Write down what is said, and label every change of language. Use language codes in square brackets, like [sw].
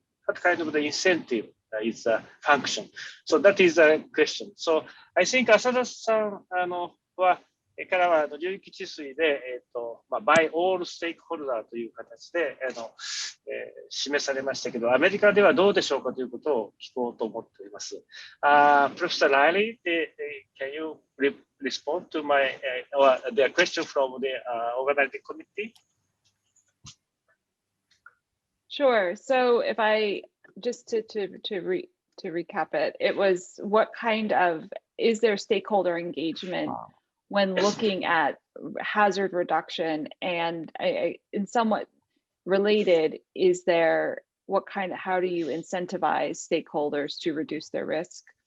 [en] What kind of the incentive is a function? So that is a question. So I think [ja] Asada-sanからは流域治水で、 [en] by all stakeholder [ja] という形で示されましたけど、アメリカではどうでしょうかということを聞こうと思っております。 [en] Professor Riley, can you respond to my the question from the organizing committee? Sure. So if I just to recap it, it was what kind of, is there stakeholder engagement when looking at hazard reduction, and in somewhat related, is there how do you incentivize stakeholders to reduce their risk?